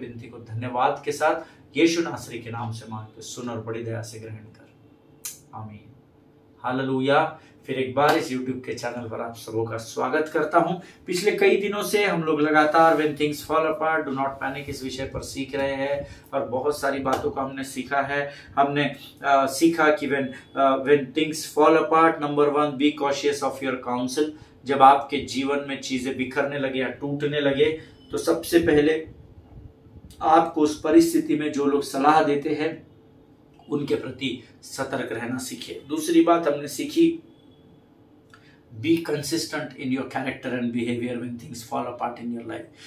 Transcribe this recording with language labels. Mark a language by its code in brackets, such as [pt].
[hi] विनती को धन्यवाद के साथ यीशु नासरी के नाम से मांगते, सुन और बड़ी दया से ग्रहण कर। आमीन। हालेलुया। फिर एक बार इस YouTube के चैनल पर आप सबों का स्वागत करता हूं। पिछले कई दिनों से हम लोग लगातार When Things Fall Apart, Do Not Panic इस विषय पर सीख रहे हैं और बहुत सारी बातों को हमने सीखा है। हमने सीखा कि [en] when things fall apart, number 1, be cautious of your counsel। [hi] जब आपके जीवन में चीजें बिखरने लगे या टूटने लगे, तो सबसे पहले आपको उस परिस्थिति में जो लोग सलाह देते हैं उनके प्रति सतर्क रहना सीखिए। दूसरी बात हमने सीखी, [en] Be consistent in your character and behaviour when things fall apart in your life.